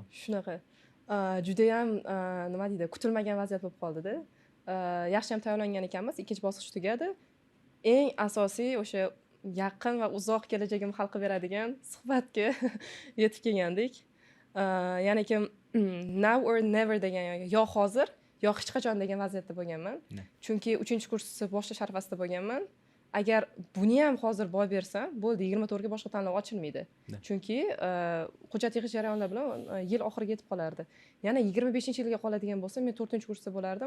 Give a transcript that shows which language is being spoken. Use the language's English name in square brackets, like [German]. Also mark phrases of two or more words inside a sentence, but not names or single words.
[Uzbek] Shunaqa. Juda ham nima deydi, kutilmagan vaziyat bo'lib qoldi-da. Yaxshi ham tayyorlangan ekanmiz, ikkinchi bosqich tugadi. Eng asosiy o'sha yaqin va uzoq kelajagimni hal qilib beradigan suhbatga yetib kelgandik. Ya'ni kim [English] now or never [Uzbek] degan yo hozir yo hech qachon degan vaziyatda bo'lganman. Chunki 3-kursni boshlash arafasida bo'lganman. Agar buni ham hozir boy bersam, bo'ldi, 24 ga boshqa tanlov ochilmaydi. Chunki hujjat yig'ish jarayonlari bilan yil oxiriga yetib qolardi. Yana 25-yilga qoladigan bo'lsa, men 4-kursda bo'lardim.